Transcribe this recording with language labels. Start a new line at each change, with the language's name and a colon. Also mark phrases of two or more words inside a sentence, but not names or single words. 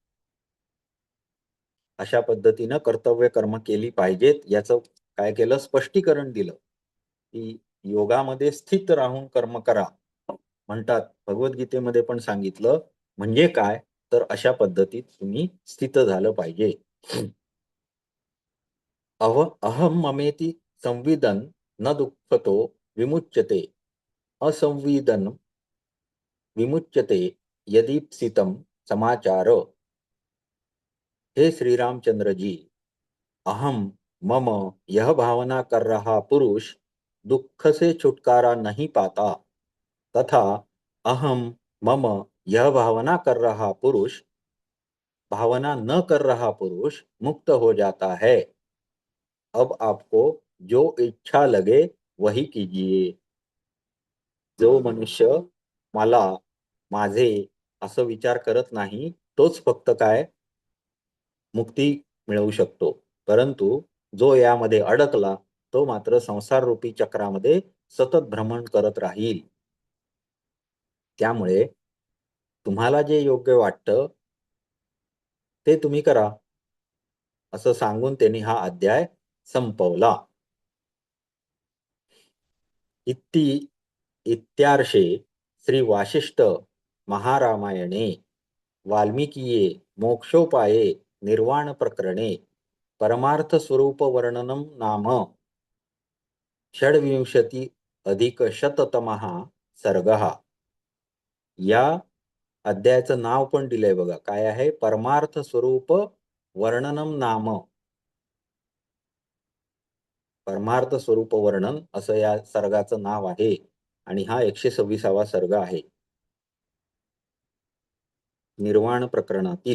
Marathi: अशा पद्धतीनं कर्तव्य कर्म केली पाहिजेत. याचं काय केलं? स्पष्टीकरण दिलं की योगामध्ये स्थित राहून कर्म करा म्हणतात. भगवद्गीतेमध्ये पण सांगितलं. म्हणजे काय तर अशा पद्धतीत तुम्ही स्थित झालं पाहिजे.
Sanskrit: अहम ममेति संविदन न दुःखतो विमुच्यते असंविदन विमुच्यते यदीप्सितम समाचार.
Hindi: हे श्री रामचंद्र जी, अहम मम यह भावना कर रहा पुरुष दुख से छुटकारा नहीं पाता, तथा अहम मम यह भावना कर रहा पुरुष भावना न कर रहा पुरुष मुक्त हो जाता है. अब आपको जो इच्छा लगे वही कीजिए.
Marathi: जो मनुष्य मला माझे असं विचार करत नाही तोच फक्त काय मुक्ती मिळवू शकतो. परंतु जो यामध्ये अडकला तो मात्र संसार रूपी चक्रामध्ये सतत भ्रमण करत राहील. त्यामुळे तुम्हाला जे योग्य वाटतं ते तुम्ही करा, असं सांगून त्यांनी हा अध्याय संपवला.
Sanskrit: इत्यार्षे श्री वासिष्ठ महारामायणे वाल्मिकीये मोक्षोपाये निर्वाण प्रकरणे परमार्थ स्वरूप वर्णनम नाम षड्विंशति अधिक शततमः सर्गः.
Marathi: या अध्यायाचं नाव पण दिलंय बघा, काय आहे?
Sanskrit: परमार्थ स्वरूप वर्णनम नाम.
Marathi: परमार्थ स्वरूप वर्णन असं या सर्गाचं नाव आहे आणि हा 126वा सर्ग आहे निर्वाण प्रकरणातील.